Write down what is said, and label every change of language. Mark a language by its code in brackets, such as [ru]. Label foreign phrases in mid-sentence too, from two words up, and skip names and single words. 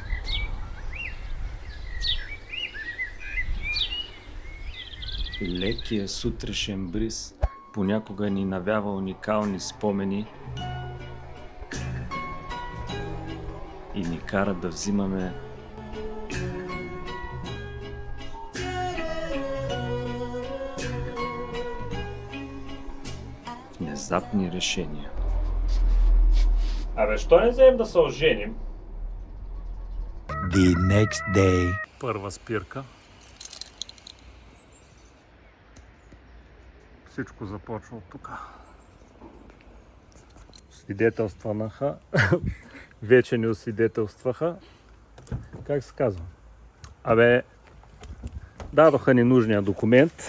[bg] Лекия сутрешен бриз понякога ни навява уникални спомени и ни кара да взимаме внезапни решения. Абе, що не вземем да се оженим? [en] The next day. [bg] Първа спирка. Всичко започва от тук. Свидетелстванаха. Вече ни освидетелстваха. Как се казва? Абе, дадоха ни нужния документ.